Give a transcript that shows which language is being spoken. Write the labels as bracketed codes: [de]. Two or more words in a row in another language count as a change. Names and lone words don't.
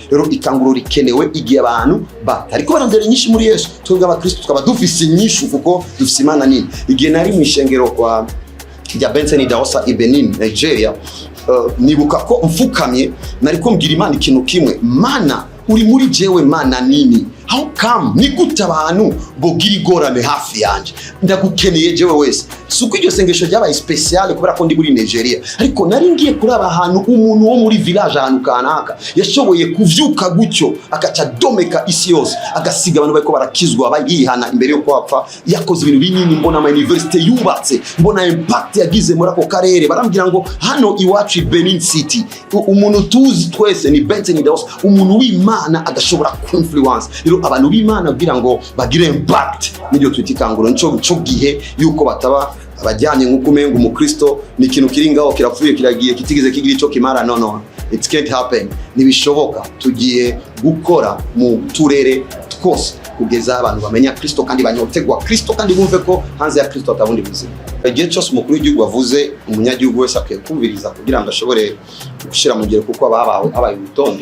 [rn] Rero ikanguro rikenewe igihe abantu ariko barandera nyinshi muri Yesu. Twebwe abakristo tukaba dufise nyishu kuko dufise Imana nini. Igihe nari mu ishengero kwa rya Benson Idahosa i Benin, Nigeria, nibuka ko mfukamye nari kumbwira Imana ikintu kimwe: Mana uri muri jewe Mana nini? [en] How come [rn] ni gute abantu bogira igorane hafi yanje? Ndagukeneye jewe wese. Suko iryo sengesho ryabaye special kubera ko ndi muri Nigeria, ariko nari ngiye kuraba ahantu umuntu wo muri village ahantu kanaka yashoboye kuvyuka gutyo akaca domeka isi yose, agasiga abantu bariko barakizwa bayihana imbere yo kwapfa. Yakoze ibintu binini, mbona ama university yubatse, mbona impact yagize muri ako karere. Barambwira ngo hano iwacu Benin City umuntu tuzi twese ni Benson Idahosa, umuntu w'Imana agashobora influence. Abantu b'Imana kugira ngo bagire impact n'iryo twitikanguro. Nico gihe yuko bataba abajyanye nk'uko umenga umukristo ni ikintu kiri ngaho kirapfuye kiragiye kitigeze kigira ico kimara. [en] No, it can't happen. [rn] Nibishoboka. Tugiye gukora mu turere twose kugeza abantu bamenya Kristo kandi banyotegwa Kristo kandi bumve ko hanze ya Kristo atabundi buzima. Igihe cyose umukuru w'igihugu avuze, umunyagihugu wese akwiye kumviriza kugira ngo ashobore gushira mu ngiro kuko abaye ubutonde.